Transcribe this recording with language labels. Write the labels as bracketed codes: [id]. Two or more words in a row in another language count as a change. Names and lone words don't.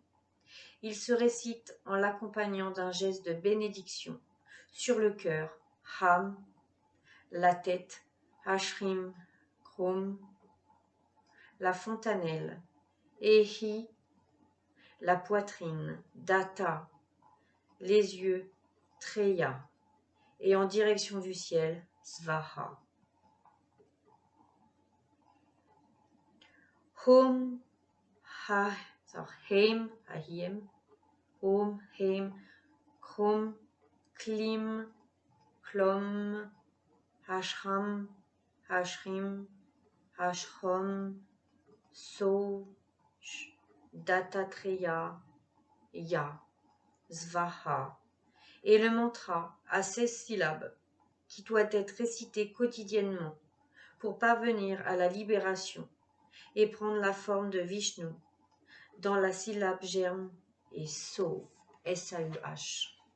[fr] Il se récite en l'accompagnant d'un geste de bénédiction sur le cœur, Ham, la tête, Hashrim, Krum, la fontanelle, Ehi, la poitrine, Datta, les yeux, Treya, et en direction du ciel, Svaha. [sa] हों हा हैं अहीं ॐ हैं क्रूं क्लीं क्लौं हश्रां हश्रीं, हश्रों सौः दत्तात्रेय य स्वाहा, [fr] et le mantra à 16 syllabes qui doit être récité quotidiennement pour parvenir à la libération et prendre la forme de Vishnu dans la syllabe germe et So, S-A-U-H.